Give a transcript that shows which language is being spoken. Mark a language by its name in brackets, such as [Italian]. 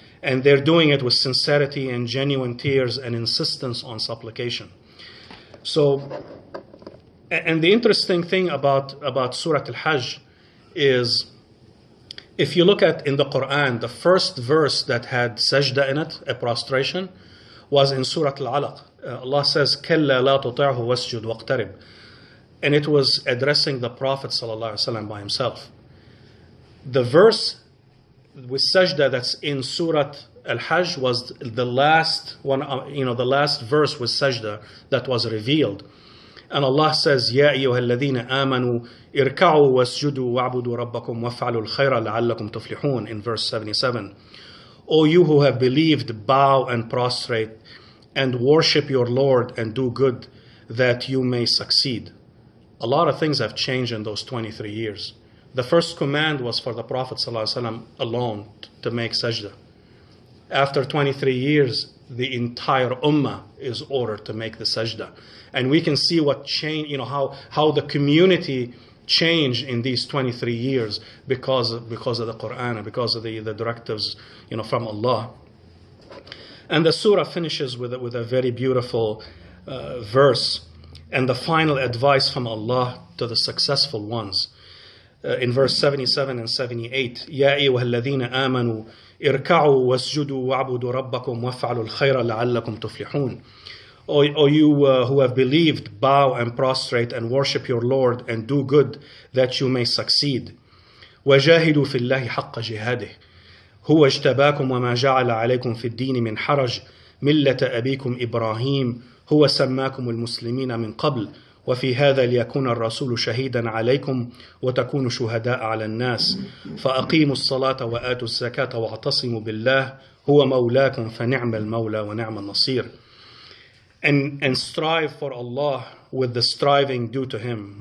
[English] And they're doing it with sincerity and genuine tears and insistence on supplication. So, and the interesting thing about Surah Al-Hajj is, if you look at in the Quran, the first verse that had sajda in it, a prostration, was in Surah Al-Alaq. Allah says, [Arabic] كَلَّا لَا تُطِعْهُ وَاسْجُدْ وَاقْتَرِبْ. [English] And it was addressing the Prophet ﷺ by himself. The verse with sajda that's in Surah Al-Hajj was the last one, the last verse with sajda that was revealed. And Allah says, [Arabic] يَا أَيُّهَا الَّذِينَ آمَنُوا ارْكَعُوا وَاسْجُدُوا وَاعْبُدُوا رَبَّكُمْ وَافْعَلُوا الْخَيْرَ لَعَلَّكُمْ تُفْلِحُونَ [English] in verse 77. O you who have believed, bow and prostrate and worship your Lord and do good that you may succeed. A lot of things have changed in those 23 years. The first command was for the Prophet ﷺ alone to make sajda. After 23 years, the entire Ummah is ordered to make the sajda. And we can see what changed, how the community changed in these 23 years because of the Quran and because of the directives, from Allah. And the surah finishes with a very beautiful verse and the final advice from Allah to the successful ones. In verse 77 and 78, [Arabic] يَا أَيُّهَا الَّذِينَ آمَنُوا ارْكَعُوا وَاسْجُدُوا وَاعْبُدُوا رَبَّكُمْ وَافْعَلُوا الْخَيْرَ لَعَلَّكُمْ تُفْلِحُونَ. [English] O you who have believed, bow and prostrate and worship your Lord and do good that you may succeed. [Arabic] وَجَاهِدُوا فِي اللَّهِ حَقَّ جِهَادِهِ هُوَ اجْتَبَاكُمْ وَمَا جَعَلَ عَلَيْكُمْ فِي الدِّينِ مِنْ حَرَجٍ مِلَّةَ أَبِيكُمْ إِبْرَاهِيمَ هُوَ سَمَّاكُمُ الْمُسْلِمِينَ مِنْ قَبْلِ وفي هذا ليكون الرسول شهيدا عليكم وتكونوا شهداء على الناس فأقيموا الصلاة وآتوا الزكاة واعتصموا بالله هو مولاكم فنعم المولى ونعم النصير. [English] And strive for Allah with the striving due to Him.